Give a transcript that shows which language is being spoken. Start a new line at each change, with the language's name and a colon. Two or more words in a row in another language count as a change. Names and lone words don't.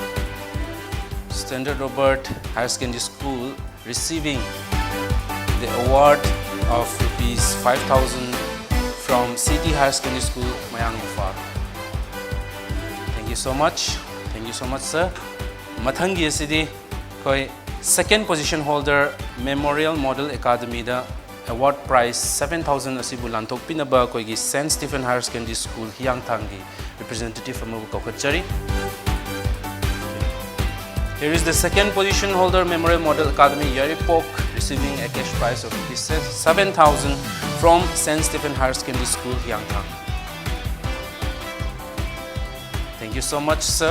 English: Standard Robert Higher Secondary School receiving the award of rupees 5,000 from City Higher Secondary School, Mayang, Imphal. Thank you so much. Thank you so much, sir.
Manipuri: Mathangi asidi koi
English: 2nd position holder
Manipuri: Memorial Model Academy da
English: award prize
Manipuri: 7,000 asibu lantok pinaba koi gi St. Stephen Higher Secondary School Hiang Thangi representative amabu kokachari.
English: Here is the 2nd position holder Memorial Model Academy Yaripok receiving a cash prize of 7,000 from St. Stephen Higher Secondary School Hiang Thang. Thank you so much, sir.